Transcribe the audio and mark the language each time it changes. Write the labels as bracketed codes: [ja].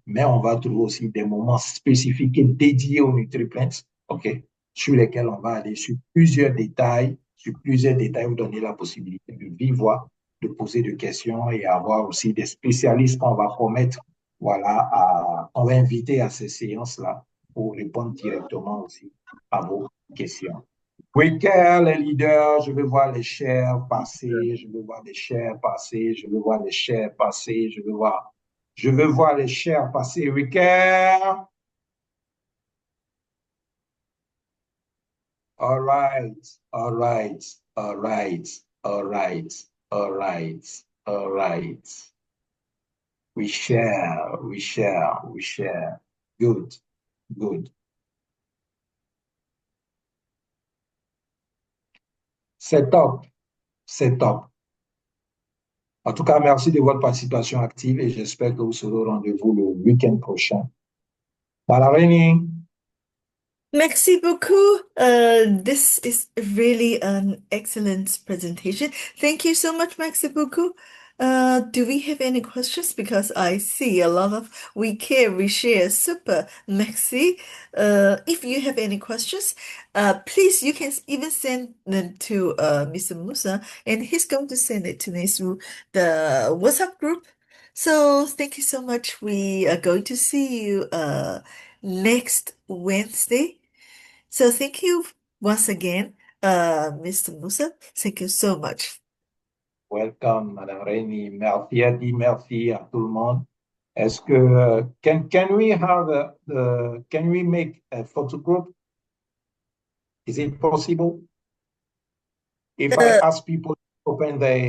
[fr] Mais on va trouver aussi des moments spécifiques et dédiés aux NutriPlants, OK, sur lesquels on va aller sur plusieurs détails, vous donner la possibilité de vivre, de poser des questions et avoir aussi des spécialistes qu'on va promettre, voilà, on va inviter à ces séances-là pour répondre directement aussi à vos questions. Week-end, les leaders, je veux voir les shares passer, je veux voir les shares passer, je veux voir les shares passer, je veux voir les shares passer. Week-end. [en] All right, all right, all right, all right, all right, all right. We share, we share, we share. Good, good. [fr] C'est top, c'est top. En tout cas, merci de votre participation active et j'espère que vous serez au rendez-vous le week-end prochain. Balarini. Merci beaucoup. [en] This is really an excellent presentation. Thank you so much, [fr] merci beaucoup. [en] Do we have any questions? Because I see a lot of we care, we share. [fr] Super. Merci. [en] If you have any questions, please, you can even send them to Mr. Musa, and he's going to send it to me through the WhatsApp group. So thank you so much. We are going to see you next Wednesday. So thank you once again, Mr. Musa. Thank you so much. Welcome, Madame Rainy. [fr] Merci à dit merci à tout le monde. Est-ce que [en] can we have can we make a photo group? Is it possible? If I Uh, ask people to open